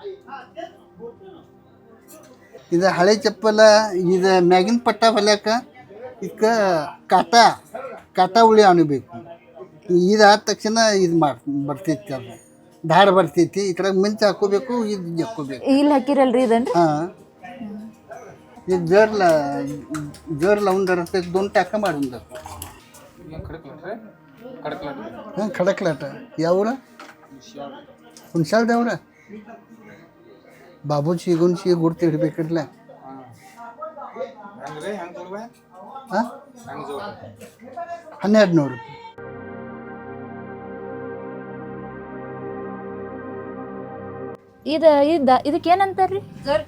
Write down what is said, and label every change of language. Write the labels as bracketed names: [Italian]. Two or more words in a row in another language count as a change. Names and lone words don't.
[Kannada] ಇದು ಹಳೆ ಚಪ್ಪಲ. ಇದು ಮ್ಯಾಗಿನ ಪಟ್ಟ ಹೊಲ್ಯಾಕ ಇದಕ್ಕೆ ಕಾಟ ಉಳಿ ಅನ್ಬೇಕು. ಇದಾದ ತಕ್ಷಣ ಇದು ಬರ್ತೈತಿ, ಅದು ದಾರ ಬರ್ತೈತಿ. ಈ ಕಡೆ ಮಿಂಚು ಹಾಕೋಬೇಕು, ಇದು ಜಕ್ಕೋಬೇಕು. ಇಲ್ಲಿ ಹಾಕಿರಲ್ರಿ ಇದನ್ರಿ? [Marathi] ये जर लावून जरा 2 टाका मारून जातो. [Kannada] खडकलाट यावरा ಹುಣ್ಸಾಳ ದೇವ್ರ ಬಾಬು ಚೀಗುನ್ಸಿ ಗುರ್ತು ಇಡ್ಬೇಕಿರ್ಲ. ಹಾಂ 1200. ಇದಕ್ಕೇನಂತಾರ್ರಿ ಸರ್?